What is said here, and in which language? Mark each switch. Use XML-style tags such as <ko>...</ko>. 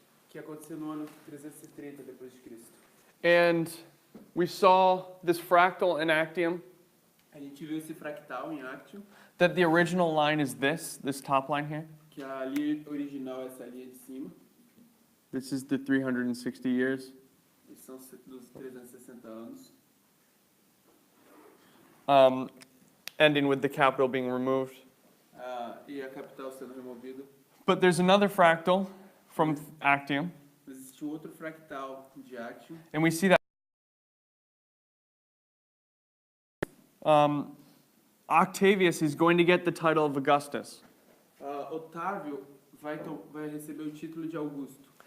<pt>que aconteceu no ano 330 depois de Cristo.</pt> <en>And we saw this fractal in Actium,</en> <pt>A gente viu esse fractal em Actium,</pt> <en>that the original line is this top line here.</en> <pt>que a linha original é essa linha de cima,</pt> <en>This is the 360 years.</en> <pt>esses são dos 360 anos,</pt> <en>Ending with the capital being removed.</en> <pt>e a capital sendo removida.</pt> <en>But there's another fractal from Actium,</en> <pt>Mas existe outro fractal de Actium,</pt> <en>and we see that Octavius is going to get the title of Augustus,</en> <pt>Otávio vai receber o título de Augusto.</pt>